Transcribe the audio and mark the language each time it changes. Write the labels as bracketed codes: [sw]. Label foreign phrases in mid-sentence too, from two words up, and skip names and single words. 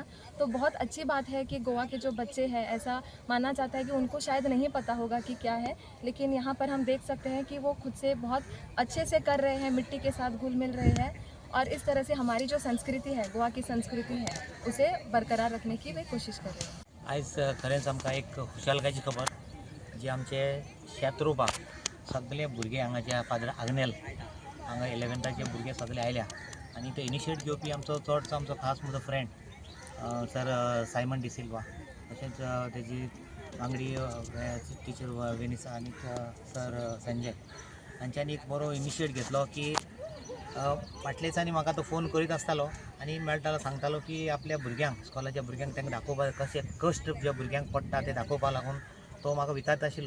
[hi] तो बहुत अच्छी बात है कि गोवा के जो बच्चे हैं, ऐसा माना जाता है कि उनको शायद नहीं पता होगा कि क्या है, लेकिन यहाँ पर हम देख सकते हैं कि वो खुद से बहुत अच्छे से कर रहे हैं, मिट्टी के साथ घुल मिल रहे हैं, और इस तरह से हमारी जो संस्कृति है, गोवा की संस्कृति है, उसे बरकरार रखने की वे कोशिश कर रहे हैं। [kok] आज खरेंच आमकां एक खुशालकायेची खबर जी आमचे शेत रोवपाक सगळे भुरगे हांगाच्या फादर आग्नेल हांगा 11th भुरगे सगळे आयल्या, आनी तो इनिशिएट घेवपी आमचो चडसो आमचो खास म्हजो फ्रेंड सर सायमन डिसिल्वा, तशेंच तेजी वांगडी टिचर वेनिसा आनी सर संजय हांच्यांनी एक बरो इनिशिएट घेतलो की फाटल्या दिसांनी म्हाका तो फोन करीत आसतालो आनी मेळटालो, सांगतालो की आपल्या भुरग्यांक, स्कॉलाच्या भुरग्यांक तांकां दाखोवपाक कशें कश्ट ज्या भुरग्यांक पडटा ते दाखोवपाक लागून तो म्हाका विचारता आशिल्लो.